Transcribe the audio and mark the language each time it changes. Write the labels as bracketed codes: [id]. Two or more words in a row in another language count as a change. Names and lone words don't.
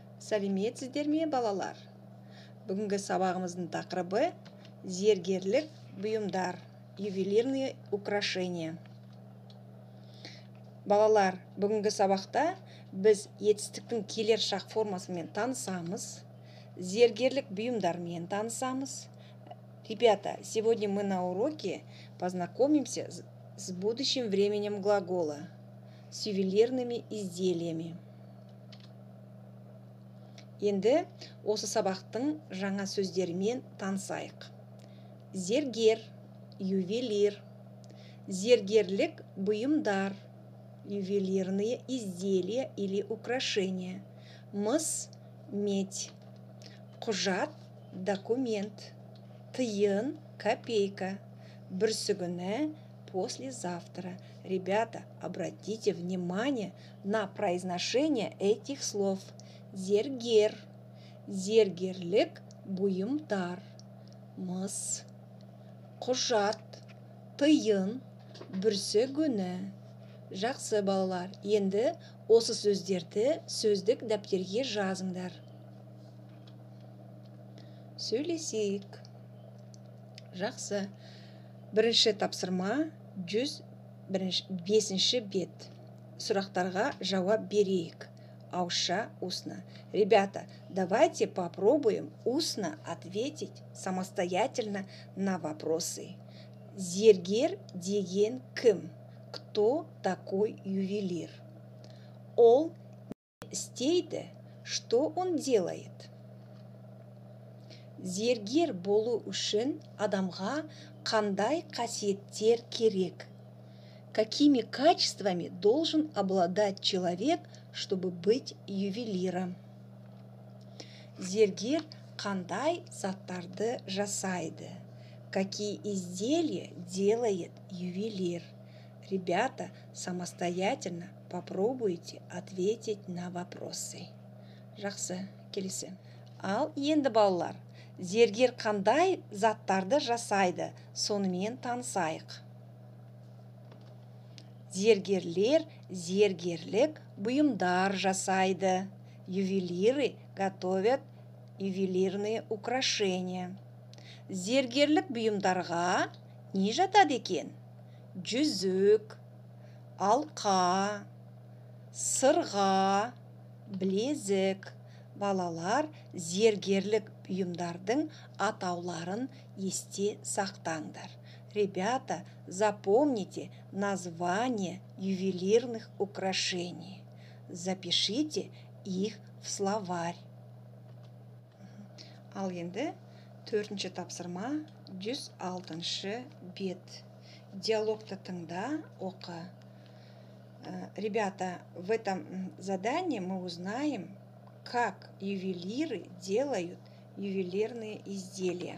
[kk] Сәлеметсіздер ме, балалар? Бүгінгі сабағымыздың тақырыбы зергерлік бұйымдар, [ru] ювелирные украшения. [kk] Балалар, бүгінгі сабақта біз етістіктің келер шақ формасымен танысамыз, зергерлік бұйымдармен танысамыз. [ru] Ребята, сегодня мы на уроке познакомимся с будущим временем глагола, с ювелирными изделиями. [kk] Енді осы сабақтың жаңа сөздерімен танысайық. Зергер, ювелир, зергерлік бұйымдар, [ru] ювелирные изделия или украшения, [kk] мыс, медь, құжат, документ, тиын, копейка, бүрсігүні, [ru] послезавтра. Ребята, обратите внимание на произношение этих слов. [kk] Зергер, зергерлік бұйымдар, мыс, құжат, тиын, бүрсігүні. Жақсы, балалар, енді осы сөздерді сөздік дәптерге жазыңдар. Сөйлесейік. Жақсы. Бірінші тапсырма 105 бет. Сұрақтарға жауап берейік. Ауызша, [ru] устно. Ребята, давайте попробуем устно ответить самостоятельно на вопросы. [kk] Зергер деген кім? [ru] Кто такой ювелир? [kk] Ол не істейді? [ru] Что он делает? [kk] Зергер болу үшін адамға қандай қасиеттер керек? [ru] Какими качествами должен обладать человек, чтобы быть ювелиром? [kk] Зергер қандай заттарды жасайды? [ru] Какие изделия делает ювелир? Ребята, самостоятельно попробуйте ответить на вопросы. [kk] Жақсы, келесі. Ал енді балалар, зергер қандай заттарды жасайды? Сонымен танысайық. Зергерлер зергерлік бұйымдар жасайды. [ru] Ювелиры готовят ювелирные украшения. [kk] Зергерлік бұйымдарға не жатады екен? Жүзік, алқа, сырға, білезік. Балалар, зергерлік бұйымдардың атауларын есте сақтаңдар. [ru] Ребята, запомните название ювелирных украшений. Запишите их в словарь. [kk] Ал енді 4-ші тапсырма 106 бет. Диалогты тыңда, оқы. [ru] Ребята, в этом задании мы узнаем, как ювелиры делают ювелирные изделия.